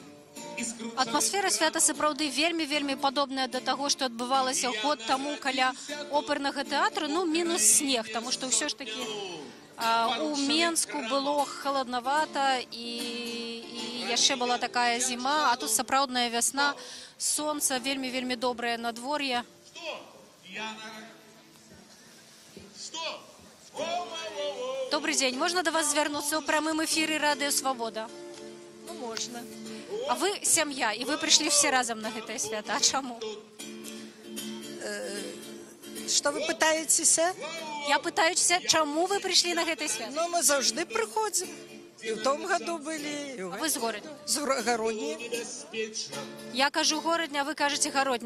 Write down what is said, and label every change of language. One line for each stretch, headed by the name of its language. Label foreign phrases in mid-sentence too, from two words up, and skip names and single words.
Belarusian: Атмасфера свята сапраўды вельмі падобная да таго, што адбывалася год таму каля опернага тэатру, ну, мінус снег, таму што ўсё ж такі у Менску было халаднавата і яшчэ была такая зіма, а тут сапраўдная вясна, сонца, вельмі добрае надвор'е.
Russian: Добрый день. Можно до вас
Belarusian: звярнуцца ў прамым эфіры Радио Свобода?
Russian: Ну, можно.
Belarusian: А вы сям'я, і вы прыйшлі все разом на гэтае свята. А чаму?
Russian: Что вы пытаетеся?
Belarusian: Я пытаюся, чаму вы прыйшлі на гэтае свята? Ну, мы заўжды прыходзім. І ў том году былі. А вы з горадня? З Гародні. Я кажу горадня, а вы кажаце Гародня.